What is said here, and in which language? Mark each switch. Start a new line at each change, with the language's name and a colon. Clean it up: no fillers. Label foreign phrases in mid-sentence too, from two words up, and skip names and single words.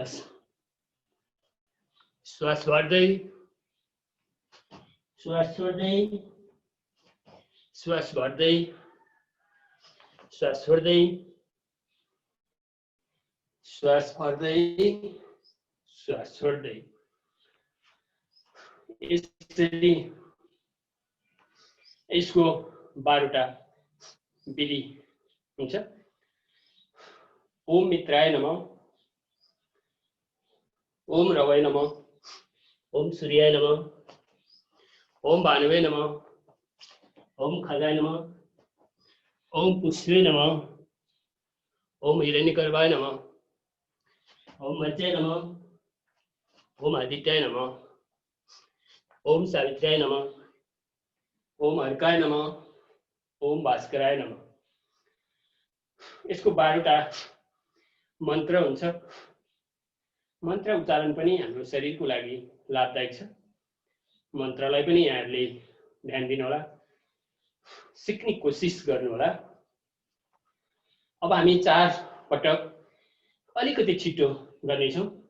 Nepali: श्वास भर्दै श्वास छोड्दै श्वास भर्दै श्वास छोड्दै श्वास भर्दै श्वास छोड्दै यसरी यसको 12वटा विधि हुन्छ।
Sanskrit: ओम मित्राय नमः, ओम रवै नमः, ओम सूर्याय नमः, ओम भानुवे नमः, ओम खगाय नमः, ओम पुष्वे नमः, ओम हिरण्यगर्भाय नमः, ओम मर्त्याय नमः, ओम आदित्याय नमः, ओम सावित्र्याय नमः, ओम अर्काय नमः, ओम भास्कराय नमः।
Nepali: यसको 12वटा मन्त्र हुन्छ। मन्त्र उच्चारण पनि हाम्रो शरीरको लागि लाभदायक छ। मन्त्रलाई पनि यहाँहरूले ध्यान दिनु होला, सिक्ने कोसिस गर्नु होला। अब हामी 4 पटक अलिकति छिटो गर्नेछौँ।